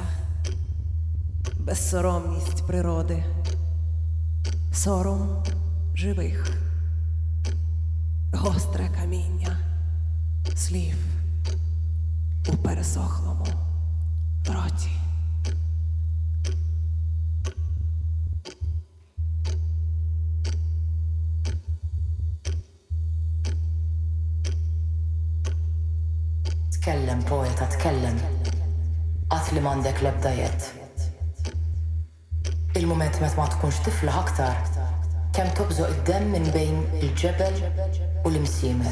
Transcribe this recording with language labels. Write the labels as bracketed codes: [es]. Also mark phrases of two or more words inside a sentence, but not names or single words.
[uk] Безсоромність природи, сором живих, гостре каміння слів у пересохлому роті. [mt] Tkellem, poeta, tkellem. Qatt li m'għandek l-ebda jett. Il-mument meta ma tkunx tifla aktar, kemm tobżoq id-demm minn bejn il-ġebel u l-imsiemer.